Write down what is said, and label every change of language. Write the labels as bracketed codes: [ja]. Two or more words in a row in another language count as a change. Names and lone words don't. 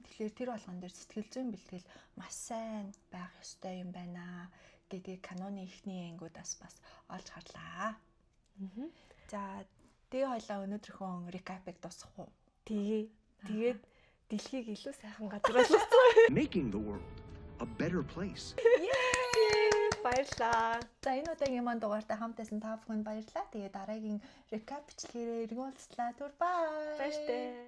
[mn] Тэгэхээр тэр болгон дээр сэтгэл зүйн бэлтгэл маш сайн байх ёстой юм байна гэдгийг каноны эхний ангиудаас бас олж харлаа. За Тэгээ хоёлаа өнөөдрийнхөө recap-ыг дуусгах уу? Тэгээд дэлхийг илүү сайхан газар болгосон. [en] Making the world a better place. [mn] Баярлалаа. За энэ удаагийн маань дугаартай хамт байсан та бүхэнд баярлалаа. Тэгээ дараагийн recap бичлэгээрээ иргэн уулзлаа. Түр бай. Баяртай.